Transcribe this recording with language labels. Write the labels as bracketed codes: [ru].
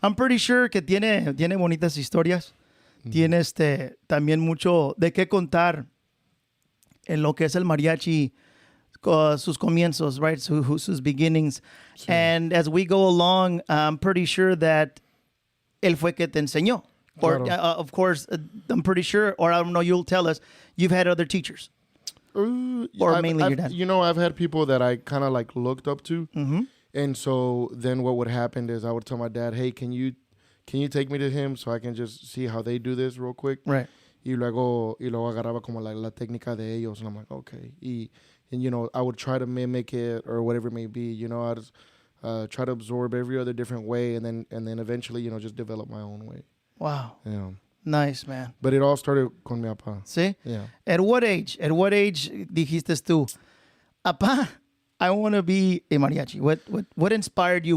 [en] I'm pretty sure [es] que tiene bonitas historias. Tiene también mucho de qué contar en lo que es el mariachi, sus comienzos, right? Sus beginnings. Sí. [en] And as we go along, I'm pretty sure that [es] él fue que te enseñó. [en] Or, [es] Claro. [en] of course, I'm pretty sure, or I don't know, you'll tell us, you've had other teachers. Or mainly your dad. You know, I've had people that I kind of like looked up to. Mm-hmm. And so then what would happen is I would tell my dad, hey, can you take me to him so I can just see how they do this real quick? Right. [es] Y luego agarraba como la técnica de ellos. [en] And I'm like, okay. And, you know, I would try to mimic it or whatever it may be. You know, I'd try to absorb every other different way and then eventually, you know, just develop my own way. Wow. Yeah. Nice, man. But it all started [es] con mi papá. ¿Sí? [en] Yeah. At what age [es] dijiste tú, Apá, [en] I want to be a mariachi? What inspired you?